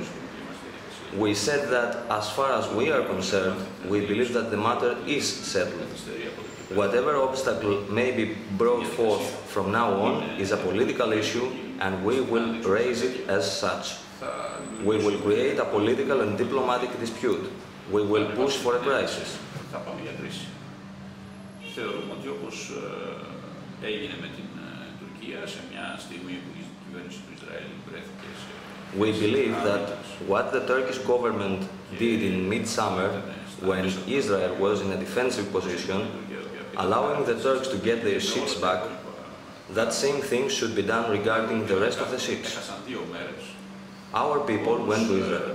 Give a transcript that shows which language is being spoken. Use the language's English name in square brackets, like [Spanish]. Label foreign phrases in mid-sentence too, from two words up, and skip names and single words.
[English] We said that as far as we are concerned, we believe that the matter is settled. Whatever obstacle may be brought forth from now on is a political issue, and we will raise it as such. We will create a political and diplomatic dispute. We will push for a crisis. [Greek] Θεωρούμε ότι όπως έγινε με την Τουρκία σε μια στιγμή που η κυβέρνηση του Ισραήλ βρέθηκε σε... [English] We believe that what the Turkish government did in mid-summer, when Israel was in a defensive position, allowing the Turks to get their ships back, that same thing should be done regarding the rest of the ships. Our people went to Israel.